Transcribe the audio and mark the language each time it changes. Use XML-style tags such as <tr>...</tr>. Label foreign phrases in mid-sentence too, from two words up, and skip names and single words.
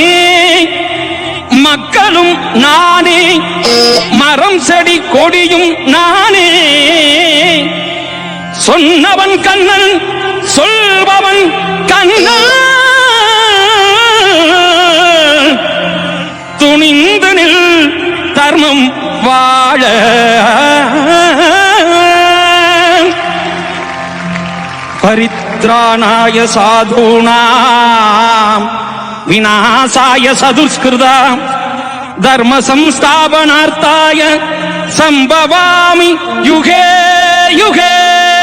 <ta>மக்களும் நானே மரம் செடி கொடியும் நானே சொன்னவன் கண்ணன் சொல்பவன் கண்ணன் துணிந்து நில் தர்மம் வாழ</ta> <sa>परित्राणाय साधूनां विनाशाय चदुष्कृताम् धर्म संस्थापनार्थाय सम्भवामि युगे युगे</sa>